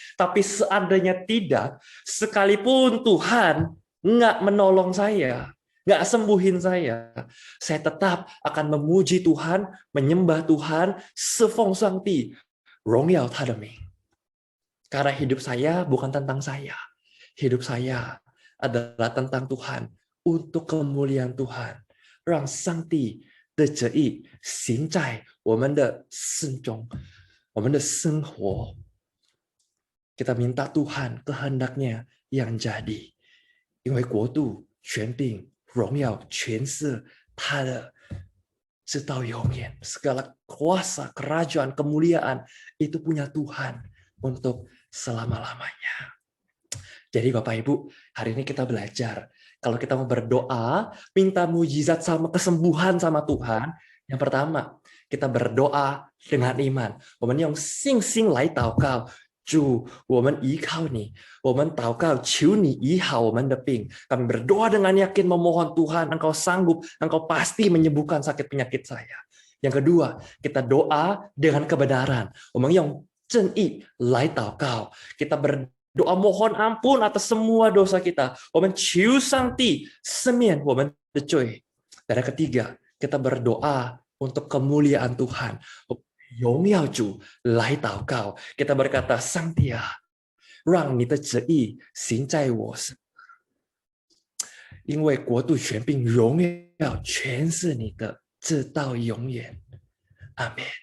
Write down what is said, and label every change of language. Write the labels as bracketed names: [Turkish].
[Indonesian] Tapi seandainya tidak, sekalipun Tuhan nggak menolong saya, nggak sembuhin saya tetap akan memuji Tuhan, menyembah Tuhan, sefong sangti, Rongyao Tadaming. Karena hidup saya bukan tentang saya. Hidup saya adalah tentang Tuhan, untuk kemuliaan Tuhan. [Chinese] 让上帝的旨意行在我们的心中，我们的生活。 [Indonesian] Kita minta Tuhan kehendaknya yang jadi. [Chinese] 因为国度、权柄、荣耀、权势，他的直到永远。 [Indonesian] Segala kuasa, kerajaan, kemuliaan itu punya Tuhan untuk selama-lamanya. Jadi Bapak Ibu, hari ini kita belajar. Kalau kita mau berdoa, minta mujizat sama kesembuhan sama Tuhan. Yang pertama, kita berdoa dengan iman. [Chinese] 我们用信心来祷告，主，我们依靠你，我们祷告，求你医好我们的病。 [Indonesian] Kami berdoa dengan yakin memohon Tuhan, Engkau sanggup, Engkau pasti menyembuhkan sakit penyakit saya. Yang kedua, kita doa dengan kebenaran. [Chinese] 我们用正义来祷告， [Indonesian] kita berdoa mohon ampun atas semua dosa kita. [Chinese] 我们求上帝赦免我们的罪。 [Indonesian] Dan yang ketiga, kita berdoa untuk kemuliaan Tuhan. [Chinese] 荣耀主来祷告。 [Indonesian] Kita berkata, [Chinese] 上帝啊，让你的旨意行在我身。因为国度、权柄、荣耀全是你的，直到永远。阿门。